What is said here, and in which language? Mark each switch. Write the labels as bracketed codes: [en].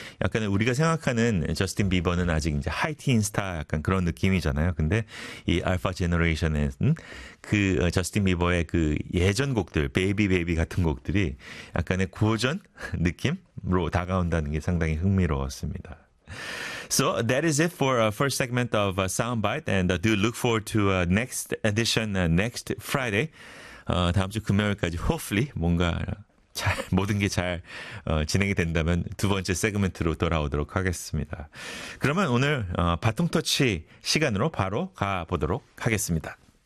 [ko] 약간 우리가 생각하는 저스틴 비버는 아직 이제 하이틴 스타 약간 그런 느낌이잖아요. 근데 이 알파 제너레이션에는 그 저스틴 비버의 그 예전 곡들, 베이비 베이비 같은 곡들이 약간의 고전 느낌으로 다가온다는 게 상당히 흥미로웠습니다. [en] So that is it for our first segment of Soundbite, and do look forward to next edition next Friday. [ko] 다음 주 금요일까지 hopefully 뭔가 잘 모든 게잘 진행이 된다면 두 번째 세그멘트로 돌아오도록 하겠습니다. 그러면 오늘 바통터치 시간으로 바로 가 보도록 하겠습니다.